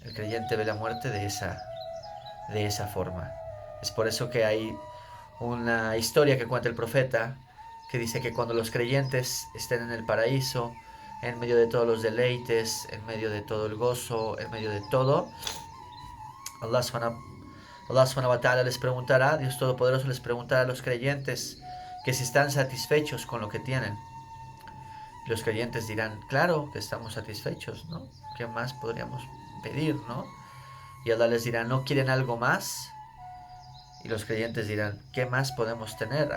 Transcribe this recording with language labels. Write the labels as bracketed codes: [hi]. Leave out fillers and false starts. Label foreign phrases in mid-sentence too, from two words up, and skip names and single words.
[es] El creyente ve la muerte de esa forma. Es por eso que hay una historia que cuenta el profeta que dice que cuando los creyentes estén en el paraíso, en medio de todos los deleites, en medio de todo el gozo, en medio de todo, [ar] الله سبحانه وتعالى [es] les preguntará, Dios Todopoderoso les preguntará a los creyentes que si están satisfechos con lo que tienen. Los creyentes dirán, claro que estamos satisfechos, ¿no? ¿Qué más podríamos pedir, no? Y Allah les dirá, ¿no quieren algo más? Y los creyentes dirán, ¿qué más podemos tener?